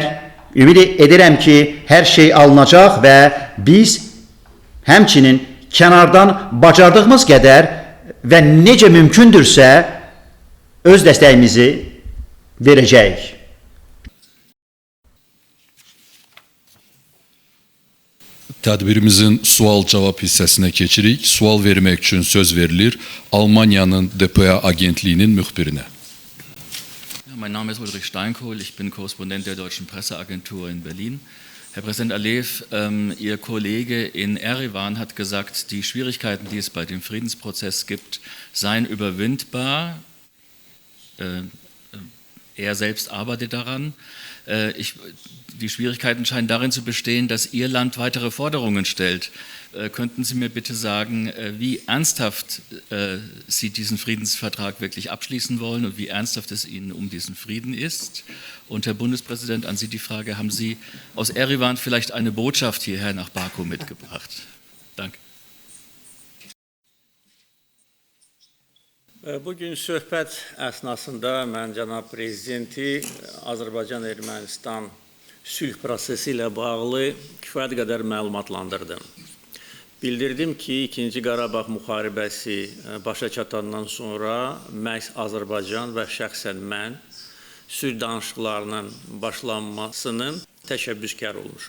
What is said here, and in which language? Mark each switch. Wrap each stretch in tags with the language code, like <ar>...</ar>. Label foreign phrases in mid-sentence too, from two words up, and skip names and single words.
<az>Ümid edirəm ki, hər şey alınacaq və biz həmçinin kənardan bacardığımız qədər və necə mümkündürsə öz dəstəyimizi verəcəyik. Tədbirimizin sual-cavab hissəsinə keçirik. Sual vermək üçün söz verilir Almaniyanın DPA agentliyinin müxbirinə.</az> <de>Mein Name ist Ulrich Steinkohl, ich bin Korrespondent der Deutschen Presseagentur in Berlin. Herr Präsident Alev, Ihr Kollege in Erivan hat gesagt, die Schwierigkeiten, die es bei dem Friedensprozess gibt, seien überwindbar. Er selbst arbeitet daran. Die Schwierigkeiten scheinen darin zu bestehen, dass Ihr Land weitere Forderungen stellt. Könnten Sie mir bitte sagen, wie ernsthaft Sie diesen Friedensvertrag wirklich abschließen wollen und wie ernsthaft es Ihnen um diesen Frieden ist? Und Herr Bundespräsident, an Sie die Frage, haben Sie aus Erivan vielleicht eine Botschaft hierher nach Baku mitgebracht? Danke.</de> <az>Bugün söhbət əsnasında mən cənab prezidenti Azərbaycan-Ermənistan sülh prosesi ilə bağlı kifayət qədər məlumatlandırdım. Bildirdim ki, 2-ci Qarabağ müharibəsi başa çatandan sonra məhz Azərbaycan və şəxsən mən sülh danışıqlarının başlanmasının təşəbbüskar olmuşam.</az>